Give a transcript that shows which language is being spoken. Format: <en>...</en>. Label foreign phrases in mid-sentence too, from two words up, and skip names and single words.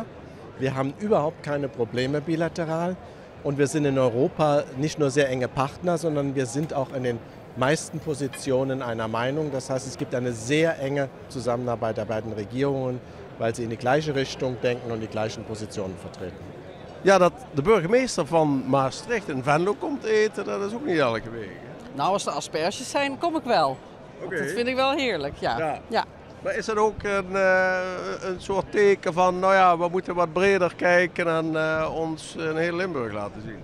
<de>Wir haben überhaupt keine Probleme bilateral. Und wir sind in Europa nicht nur sehr enge Partner, sondern wir sind auch in den meisten Positionen einer Meinung. Das heißt, es gibt eine sehr enge Zusammenarbeit der beiden Regierungen, weil sie in die gleiche Richtung denken und die gleichen Positionen vertreten.</de> <nl>Ja, dat de burgemeester van Maastricht in Venlo komt eten, dat is ook niet elke week. Nou, als er asperges zijn, kom ik wel. Okay. Dat vind ik wel heerlijk, ja. Ja. Maar is dat ook een soort teken van, nou ja, we moeten wat breder kijken en ons in heel Limburg laten zien?</nl>